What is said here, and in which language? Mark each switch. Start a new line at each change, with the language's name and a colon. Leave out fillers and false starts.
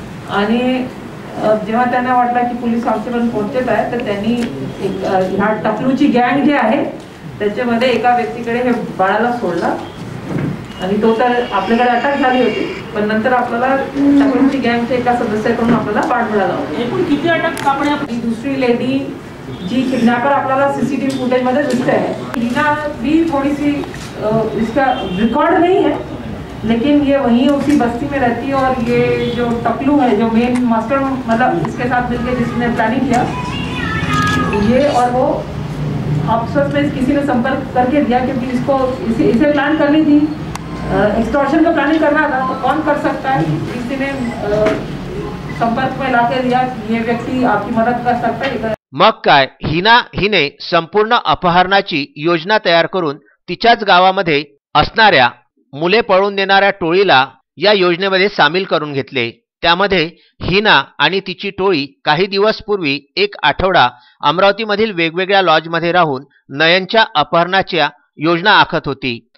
Marathi: आणि जेव्हा त्यांना वाटला की पोलीस आमच्यापर्यंत पोहोचत आहे तर त्यांनी ह्या टकलूची गँग जी आहे त्याच्यामध्ये एका व्यक्तीकडे हे बाळाला सोडला आणि तो तर आपल्याकडे अटक झाली होती, पण नंतर आपल्याला टकलूची गँगच्या एका सदस्याकडून आपल्याला बाळ मिळाला। एकूण किती अटक सापडल्या? दुसरी लेडी जी किडनॅपर आपल्याला सीसीटीव्ही फुटेज मध्ये दिसते
Hindi: है, हिना भी थोड़ी सी इसका रिकॉर्ड नहीं है, लेकिन ये वहीं उसी बस्ती में रहती है। और ये जो टकलू है जो मेन मास्टर मतलब इसके साथ मिलकर जिसने प्लानिंग किया ये, और वो आपस में किसी ने संपर्क करके दिया क्योंकि इसको इसे प्लान करनी थी, एक्सटॉर्शन का प्लानिंग करना था, तो कौन कर सकता है, किसी ने संपर्क में लाके दिया ये व्यक्ति आपकी मदद कर सकता है।
Marathi: मग काय हिने संपूर्ण अपहरणाची योजना तयार करून तिच्याच गावामध्ये असणाऱ्या मुले पळून देणाऱ्या टोळीला या योजनेमध्ये सामील करून घेतले। त्यामध्ये हिना आणि तिची टोळी काही दिवस पूर्वी 1 आठवडा अमरावतीमधील वेगवेगळ्या लॉजमध्ये राहून नयनच्या अपहरणाच्या योजना आखत होती।